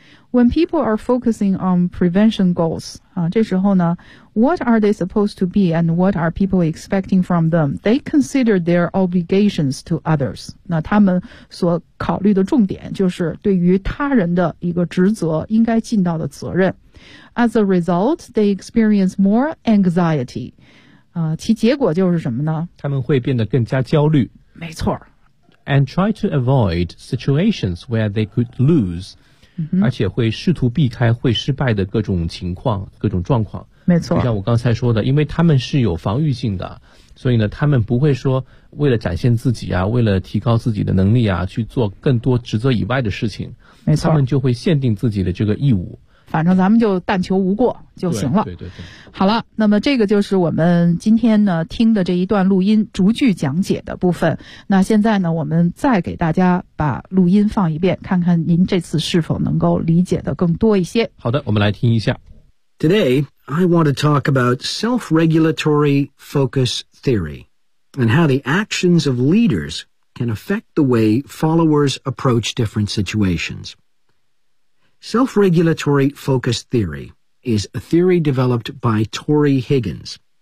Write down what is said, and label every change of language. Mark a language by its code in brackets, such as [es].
[en] When people are focusing on prevention goals， [zh] 啊，这时候呢 [en] ，What are they supposed to be and what are people expecting from them？ They consider their obligations to others。 [zh] 那他们所考虑的重点就是对于他人的一个职责，应该尽到的责任。 [en] As a result， they experience more anxiety。 [zh] 啊，其结果就是什么呢？他们会变得更加焦虑。没错。 [en] And try to avoid situations where they could lose。 [zh] 而且会试图避开会失败的各种情况，各种状况。没错，就像我刚才说的，因为他们是有防御性的，所以呢他们不会说为了展现自己啊，为了提高自己的能力啊，去做更多职责以外的事情。没错，他们就会限定自己的这个义务，反正咱们就但求无过就行了。对对 对，好了，那么这个就是我们今天呢听的这一段录音逐句讲解的部分。那现在呢我们再给大家把录音放一遍，看看您这次是否能够理解的更多一些。好的，我们来听一下。 [en] Today I want to talk about self-regulatory focus theory and how the actions of leaders can affect the way followers approach different situationsSelf-regulatory focus theory is a theory developed by Tory Higgins.